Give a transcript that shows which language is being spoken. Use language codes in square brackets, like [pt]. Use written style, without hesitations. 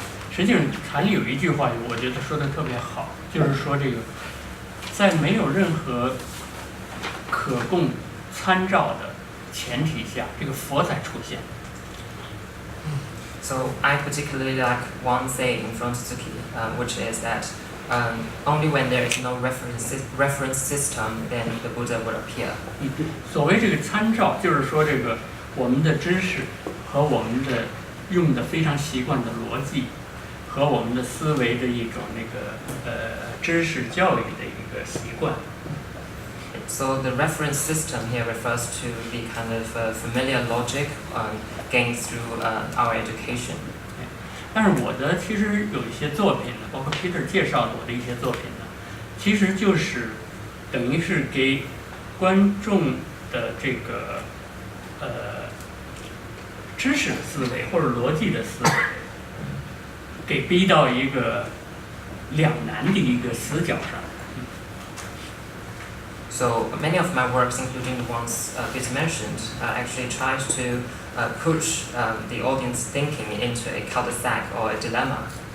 [zh] 实际上，禅里有一句话，我觉得说的特别好，就是说这个。在没有任何可供参照的前提下，这个佛才出现。 [en] So I particularly like one saying from Suzuki, which is that only when there is no reference system, then the Buddha will appear. [zh] 所谓这个参照，就是说这个我们的知识和我们的用的非常习惯的逻辑，和我们的思维的一种知识教育的一个习惯。 [en] So the reference system here refers to the kind of familiar logic gained through our education. [zh] 但是我的其实有一些作品呢，包括 Peter 介绍的我的一些作品呢，其实就是等于是给观众的这个知识的思维或者逻辑的思维，给逼到一个两难的一个死角上。 [en] So many of my works, including the ones Peter mentioned, actually try to push the audience thinking into a cul-de-sac or a dilemma.